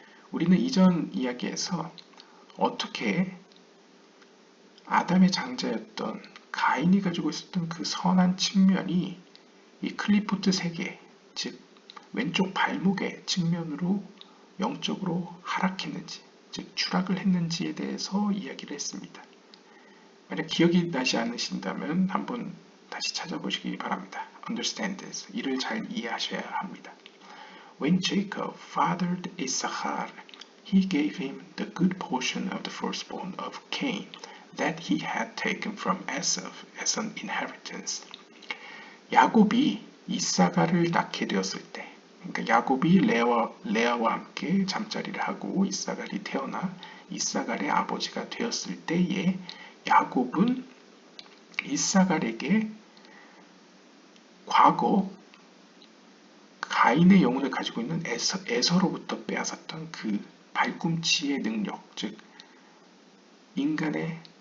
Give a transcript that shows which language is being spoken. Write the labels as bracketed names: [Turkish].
[Korean] 우리는 이전 이야기에서 어떻게 아담의 장자였던 가인이 가지고 있었던 그 선한 측면이 이 클리포트 세계, 즉 왼쪽 발목의 측면으로 영적으로 하락했는지, 즉 추락을 했는지에 대해서 이야기를 했습니다. 만약 기억이 나지 않으신다면 한번 다시 찾아보시기 바랍니다. [English] Understand this. [Korean] 이를 잘 이해하셔야 합니다. [English] When Jacob fathered Issachar, he gave him the good portion of the firstborn of Cain that he had taken from Esau as an inheritance. [Korean] 야곱이 이사가를 낳게 되었을 때, 그러니까 야곱이 레아와 함께 잠자리를 하고 이사갈이 태어나 이사갈의 아버지가 되었을 때에 야곱은 이사갈에게 과거 가인의 영혼을 가지고 있는 에서로부터 빼앗았던 그 발꿈치의 능력, 즉 인간의